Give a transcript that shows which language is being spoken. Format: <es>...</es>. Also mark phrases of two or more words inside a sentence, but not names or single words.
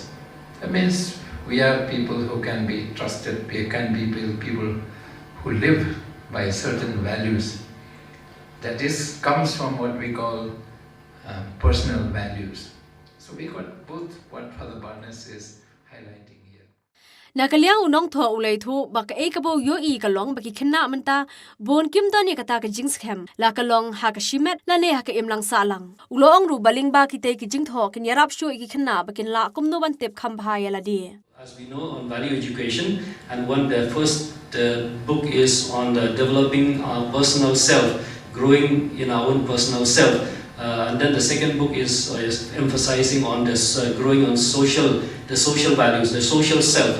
<en>That means we are people who can be trusted, we can be people who live by certain values. That is comes from what we call personal values. So we got both what Fr Barness is highlighting here.</en> <kha>Nakaliang unong thoh ulay thoh baka kabo yo kalong baki khynnah menta bon kim don kata ka jingskem la kalong ha ka shimet la ne ha ka imlang sahlang ulong ru baling ba ki te ki jing thoh kin yarap shu ki khynnah bakin la kum no ban tep kham bha ya la di.</kha> <en>As we know on value education, and one the first book is on the developing our personal self, growing in our own personal self. And then the second book is emphasizing on this growing on the social values, the social self.</en>